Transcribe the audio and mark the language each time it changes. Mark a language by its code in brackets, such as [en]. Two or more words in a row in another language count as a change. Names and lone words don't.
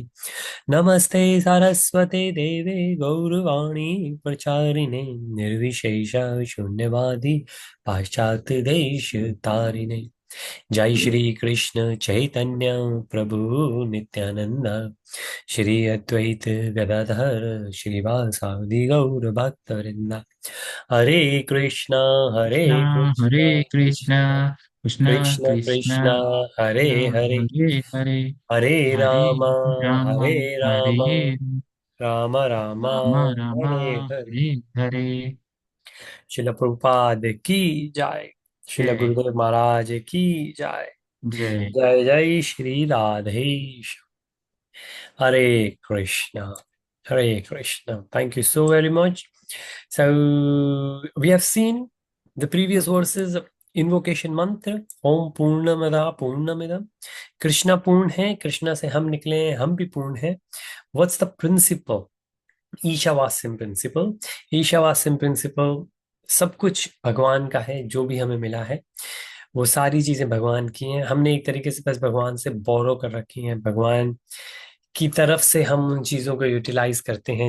[sa] नमस्ते सरस्वते देवे गौरवाणी प्रचारिणे निर्विशेष शून्यवादी पाश्चात्य देश तारिणे. जय श्री कृष्ण चैतन्य प्रभु नित्यानंद श्री अद्वैत गदाधर श्रीवासादि गौर भक्तवृंद. हरे कृष्णा हरे कृष्ण हरे कृष्णा कृष्ण कृष्ण कृष्ण कृष्ण कृष्ण हरे हरे हरे हरे हरे हरे राम राम हरे राम हरे राम राम राम राम हरे हरे. हरे हरे. [hi] शिल प्रभुपाद की जय. शिल जय गुरुदेव महाराज की जय. जय. जय जय श्री राधेश. Hare Krishna. [en] Hare Krishna. Thank you so very much. So we have seen the previous verses of invocation mantra. [sa] ॐ पूर्णमद पूर्णमिदम्. [hi] Krishna पूर्ण है, कृष्णा से हम निकले हैं, हम भी पूर्ण हैं. [en] What's the principle? [hi] ईशावास्यम प्रिंसिपल. ईशावास्यम प्रिंसिपल सब कुछ भगवान का है, जो भी हमें मिला है वो सारी चीजें भगवान की हैं। हमने एक तरीके से बस भगवान से बोरो कर रखी हैं, भगवान की तरफ से हम उन चीजों को यूटिलाइज करते हैं।